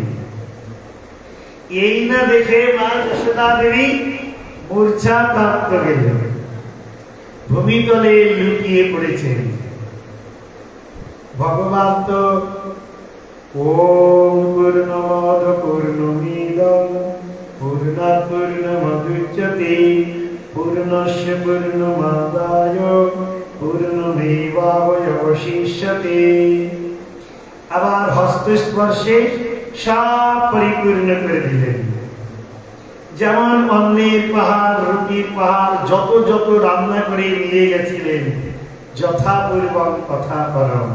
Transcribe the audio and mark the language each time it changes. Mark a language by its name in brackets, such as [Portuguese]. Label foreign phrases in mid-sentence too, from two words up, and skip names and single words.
[Bangla] এই না দেখে মা যশোদা দেবী মূর্ছা প্রাপ্ত গেলেন, ভূমিতলে লুটিয়ে পড়েছেন। ভগবান তো [Sanskrit] ওম পূর্ণমদ পূর্ণমিদং পূর্ণাৎ পূর্ণমুদচ্যতে পূর্ণস্য পূর্ণমাদায় পূর্ণমেবাবশিষ্যতে। [Bangla] আবার হস্তস্পর্শে সব পরিপূর্ণ করে দিলেন। যেমন অন্নের পাহাড় রুটির পাহাড় যত যত রান্না করে নিয়ে গেছিলেন যথাপূর্বক কথা পরম।